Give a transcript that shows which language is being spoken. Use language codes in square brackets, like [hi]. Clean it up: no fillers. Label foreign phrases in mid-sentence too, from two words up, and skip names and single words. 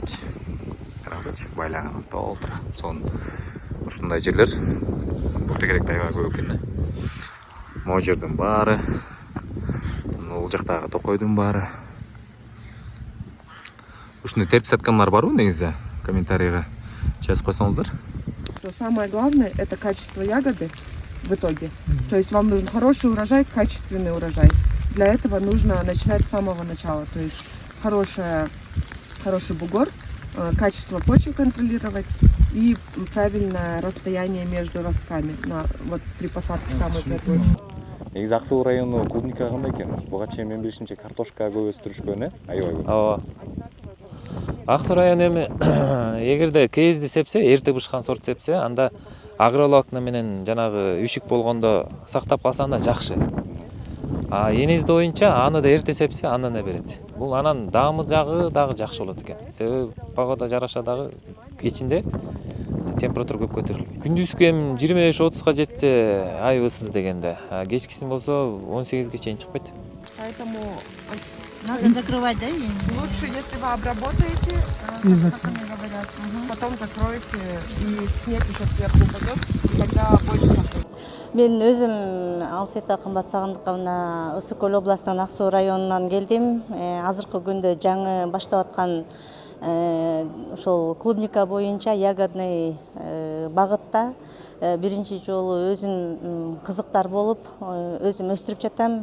[ky] Караңыздарчы, байлаган толтура. Сонун ушундай жерлер бул тегеректе аябай көп экен да. Могу жердин баары, бул жактагы токойдун баары. Ушуну терип саткандар барбы негизи? Комментарийге Сейчас қойсаңыздар. [ru] Что самое главное, это качество ягоды в итоге. То есть вам нужен хороший урожай, качественный урожай. Для этого нужно начинать с самого начала. То есть хороший бугор, качество почвы контролировать и правильное расстояние между ростками вот при посадке самой первой. [ky] Негизи Ак Суу району клубника кандай экен? Буга чейин мен билишимче картошка көп өстүрүшкөн, аябай көп. Ооба. Ак Суу району эми эгерде кейизди сепсе, эрте бышкан сорт сепсе, анда агроволокна менен жанагы үшүк болгондо сактап калса анда жакшы. А энизди боюнча аны да эрте сепсе, андан да берет. Бул анан даамы жагы дагы жакшы болот экен. Себеби погода жараша дагы кечинде температура көп көтөрүлөт. Күндүзгү эми 25-30га жетсе ай ысыды дегенде, кечкисин болсо 18ге чейин чыкпайт. [ru] Поэтому Надо закрывать, да? лучше, если вы обработаете, как они говорят, потом закроете, и снег еще сверху упадет, и тогда больше сахара. [ky] Мен өзүм Алсета Кымбат Сагындыковна Ысык Көл областынын Ак Суу районунан келдим. Азыркы күндө жаңы баштап аткан ошол клубника боюнча ягодный багытта биринчи жолу өзүм кызыктар болуп өзүм өстүрүп жатам.